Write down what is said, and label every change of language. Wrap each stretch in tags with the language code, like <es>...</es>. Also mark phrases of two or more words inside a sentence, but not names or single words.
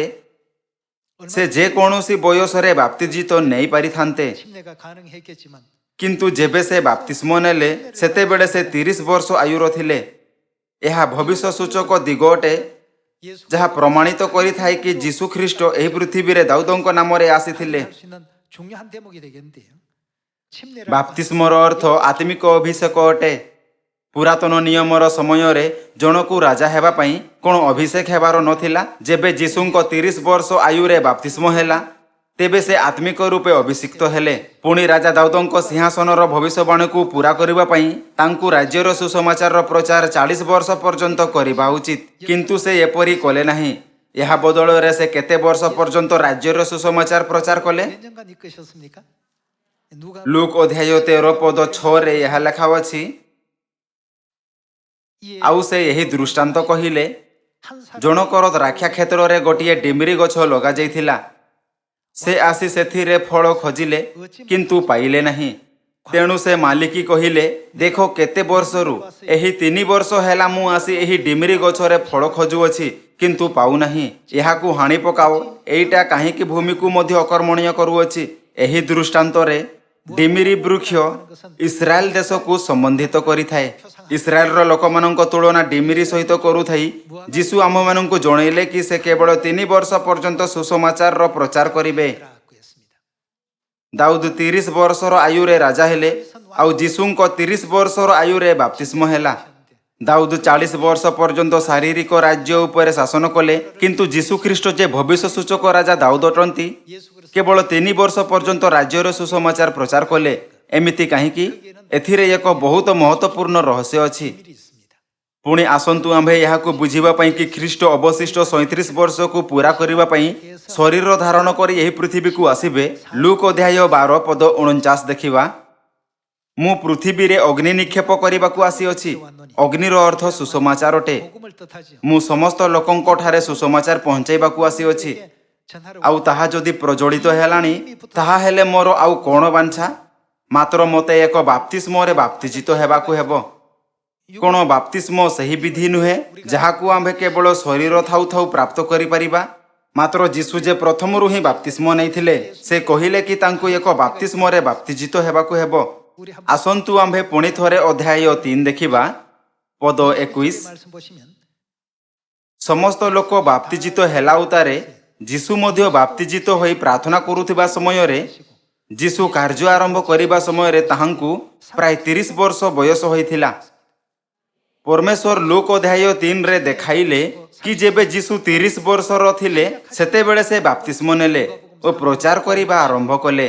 <or>ସେ ଯେକୌଣସି ବୟସରେ ବାପ୍ତିଜିତ ନେଇପାରିଥାନ୍ତେ। କିନ୍ତୁ ଯେବେ ସେ ବାପ୍ତିସ୍ମ ନେଲେ ସେତେବେଳେ ସେ 30 ବର୍ଷ ଆୟୁର ଥିଲେ। ଏହା ଭବିଷ୍ୟ ସୂଚକ ଦିଗ ଅଟେ ଯାହା ପ୍ରମାଣିତ କରିଥାଏ କି ଯୀଶୁ ଖ୍ରୀଷ୍ଟ ଏହି ପୃଥିବୀରେ ଦାଉଦଙ୍କ ନାମରେ ଆସିଥିଲେ।</or> <ko>중요한 대목이 되겠는데요. 침례를</ko> <or>ବାପ୍ତିସ୍ମର ଅର୍ଥ ଆତ୍ମିକ ଅଭିଷେକ ଅଟେ। ପୁରାତନ ନିୟମର ସମୟରେ ଜଣକୁ ରାଜା ହେବା ପାଇଁ କ'ଣ ଅଭିଷେକ ହେବାର ନଥିଲା? ଯେବେ ଯୀଶୁଙ୍କ 30 ବର୍ଷ ଆୟୁରେ ବାପ୍ତିସ୍ମ ହେଲା, ତେବେ ସେ ଆତ୍ମିକ ରୂପେ ଅଭିଷିକ୍ତ ହେଲେ। ପୁଣି ରାଜା ଦାଉଦଙ୍କ ସିଂହାସନର ଭବିଷ୍ୟବାଣୀକୁ ପୂରା କରିବା ପାଇଁ ତାଙ୍କୁ ରାଜ୍ୟର ସୁସମାଚାରର ପ୍ରଚାର 40 ବର୍ଷ ପର୍ଯ୍ୟନ୍ତ କରିବା ଉଚିତ, କିନ୍ତୁ ସେ ଏପରି କଲେ ନାହିଁ। ଏହା ବଦଳରେ ସେ କେତେ ବର୍ଷ ପର୍ଯ୍ୟନ୍ତ ରାଜ୍ୟର ସୁସମାଚାର ପ୍ରଚାର କଲେ?</or> <ko>몇 년간 이끄셨습니까? 누가</ko> <or>ଲୁକ୍ ଅଧ୍ୟାୟ 13 ପଦ 6ରେ ଏହା ଲେଖା ଅଛି,</or> <ko>이에</ko> <or>ଆଉ ସେ ଏହି ଦୃଷ୍ଟାନ୍ତ କହିଲେ,</or> <ko>한 사람</ko> <or>ଜଣକର ଦ୍ରାକ୍ଷା କ୍ଷେତ୍ରରେ ଗୋଟିଏ ଡିମିରି ଗଛ ଲଗାଯାଇଥିଲା। ସେ ଆସି ସେଥିରେ ଫଳ ଖୋଜିଲେ, କିନ୍ତୁ ପାଇଲେ ନାହିଁ। ତେଣୁ ସେ ମାଲିକ କହିଲେ, ଦେଖ କେତେ ବର୍ଷରୁ ଏହି 3 ବର୍ଷ ହେଲା ମୁଁ ଆସି ଏହି ଡିମିରି ଗଛରେ ଫଳ ଖୋଜୁଅଛି, କିନ୍ତୁ ପାଉନାହିଁ। ଏହାକୁ ହାଣି ପକାଅ। ଏଇଟା କାହିଁକି ଭୂମିକୁ ମଧ୍ୟ ଅକର୍ମଣୀୟ କରୁଅଛି? ଏହି ଦୃଷ୍ଟାନ୍ତରେ ଡିମିରି ବୃକ୍ଷ ଇସ୍ରାଏଲ ଦେଶକୁ ସମ୍ବନ୍ଧିତ କରିଥାଏ। ଇସ୍ରାଏଲର ଲୋକମାନଙ୍କ ତୁଳନା ଡିମିରି ସହିତ କରୁଥାଇ ଯୀଶୁ ଆମମାନଙ୍କୁ ଜଣାଇଲେ କି ସେ କେବଳ 3 ବର୍ଷ ପର୍ଯ୍ୟନ୍ତ ସୁସମାଚାରର ପ୍ରଚାର କରିବେ।</or> <ko>라고 했습니다.</ko> <or>ଦାଉଦ 30 ବର୍ଷର ଆୟୁରେ ରାଜା ହେଲେ, ଆଉ ଯୀଶୁଙ୍କ 30 ବର୍ଷର ଆୟୁରେ ବାପ୍ତିସ୍ମ ହେଲା। ଦାଉଦ 40 ବର୍ଷ ପର୍ଯ୍ୟନ୍ତ ଶାରୀରିକ ରାଜ୍ୟ ଉପରେ ଶାସନ କଲେ, କିନ୍ତୁ ଯୀଶୁଖ୍ରୀଷ୍ଟ ଯେ ଭବିଷ୍ୟ ସୂଚକ ରାଜା ଦାଉଦ ଅଟନ୍ତି, 예수 그리스도 କେବଳ 3 ବର୍ଷ ପର୍ଯ୍ୟନ୍ତ ରାଜ୍ୟର ସୁସମାଚାର ପ୍ରଚାର କଲେ। ଏମିତି କାହିଁକି? ଏଥିରେ ଏକ ବହୁତ ମହତ୍ତ୍ୱପୂର୍ଣ୍ଣ ରହସ୍ୟ ଅଛି।</or> <ko>비밀이 있습니다.</ko> <or>ପୁଣି ଆସନ୍ତୁ ଆମ୍ଭେ ଏହାକୁ ବୁଝିବା ପାଇଁ କି ଖ୍ରୀଷ୍ଟ ଅବଶିଷ୍ଟ 37 ବର୍ଷକୁ ପୂରା କରିବା ପାଇଁ ଶରୀର ଧାରଣ କରି ଏହି ପୃଥିବୀକୁ ଆସିବେ। ଲୁକ୍ ଅଧ୍ୟାୟ 12 ପଦ 49 ଦେଖିବା, ମୁଁ ପୃଥିବୀରେ ଅଗ୍ନି ନିକ୍ଷେପ କରିବାକୁ ଆସିଅଛି। ଅଗ୍ନିର ଅର୍ଥ ସୁସମାଚାର ଅଟେ।</or> <ko>복음을 뜻하지요.</ko> <or>ମୁଁ ସମସ୍ତ ଲୋକଙ୍କଠାରେ ସୁସମାଚାର ପହଞ୍ଚାଇବାକୁ ଆସିଅଛି।</or> <ko>전하러</ko> <or>ଆଉ ତାହା ଯଦି ପ୍ରଜ୍ୱଳିତ ହେଲାଣି, ତାହା ହେଲେ ମୋର ଆଉ କ'ଣ ବାଞ୍ଛା? ମାତ୍ର ମୋତେ ଏକ ବାପ୍ତିସ୍ମରେ ବାପ୍ତିଜିତ ହେବାକୁ ହେବ। କ'ଣ ବାପ୍ତିସ୍ମ ସେହି ବିଧି ନୁହେଁ ଯାହାକୁ ଆମ୍ଭେ କେବଳ ଶରୀର ଥାଉ ଥାଉ ପ୍ରାପ୍ତ କରିପାରିବା? ମାତ୍ର ଯୀଶୁ ଯେ ପ୍ରଥମରୁ ହିଁ ବାପ୍ତିସ୍ମ ନେଇଥିଲେ, ସେ କହିଲେ କି ତାଙ୍କୁ ଏକ ବାପ୍ତିସ୍ମରେ ବାପ୍ତିଜିତ ହେବାକୁ ହେବ। ଆସନ୍ତୁ ଆମ୍ଭେ ପୁଣି ଥରେ ଅଧ୍ୟାୟ 3 ଦେଖିବା, ପଦ 21।</or> <ko>말씀 보시면</ko> <or>ସମସ୍ତ ଲୋକ ବାପ୍ତିଜିତ ହେଲା ଉତ୍ତାରେ ଯୀଶୁ ମଧ୍ୟ ବାପ୍ତିଜିତ ହୋଇ ପ୍ରାର୍ଥନା କରୁଥିବା ସମୟରେ, ଯୀଶୁ କାର୍ଯ୍ୟ ଆରମ୍ଭ କରିବା ସମୟରେ ତାହାଙ୍କୁ ପ୍ରାୟ 30 ବର୍ଷ ବୟସ ହୋଇଥିଲା। ପରମେଶ୍ୱର ଲୁକ୍ ଅଧ୍ୟାୟ 3ରେ ଦେଖାଇଲେ କି ଯେବେ ଯୀଶୁ 30 ବର୍ଷର ଥିଲେ, ସେତେବେଳେ ସେ ବାପ୍ତିସ୍ମ ନେଲେ ଓ ପ୍ରଚାର କରିବା ଆରମ୍ଭ କଲେ।</or>